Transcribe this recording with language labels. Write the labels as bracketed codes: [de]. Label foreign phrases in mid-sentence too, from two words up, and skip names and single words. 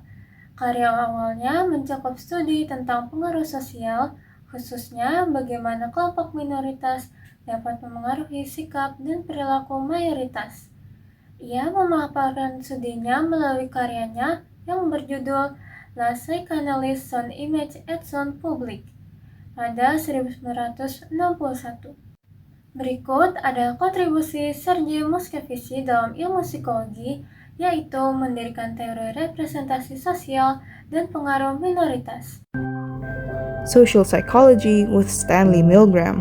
[id] Karya awalnya mencakup studi tentang pengaruh sosial, khususnya bagaimana kelompok minoritas dapat memengaruhi sikap dan perilaku mayoritas. Ia memaparkan studinya melalui karyanya yang berjudul La Psychanalyse son image et son public pada 1961. Berikut adalah kontribusi Sergei Moscovici dalam ilmu psikologi, yaitu mendirikan teori representasi sosial dan pengaruh minoritas. Social Psychology with Stanley Milgram.